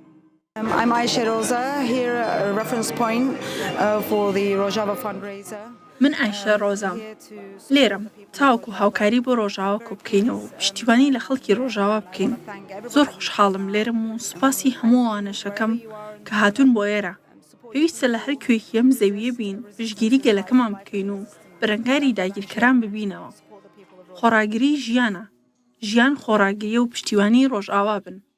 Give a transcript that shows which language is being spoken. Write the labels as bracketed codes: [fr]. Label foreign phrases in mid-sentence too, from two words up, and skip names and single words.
[en] I'm Aisha Rosa, here a reference point for the Rojava fundraiser. [ckb] من ئایشە ڕۆزام لێرەم تاوەکو هاوکاری بۆ ڕۆژاوە کۆ بکەینەوە پشتیوانی لە خەڵکی ڕۆژاوا بکەین زۆر خۆشحاڵم لێرم و سوپاسی هەموو ئەوانەشەکەم کە هاتوون بۆ ئێرە پێویستە لە هەر کوێکی ئەم زەویە بین پشتگیری گەلەکەمان بکەین و بەرەنگاری داگیرکەران ببینەوە خۆراگری ژیانە ژیان خۆراگریە و پشتیوانی ڕۆژئاوا بن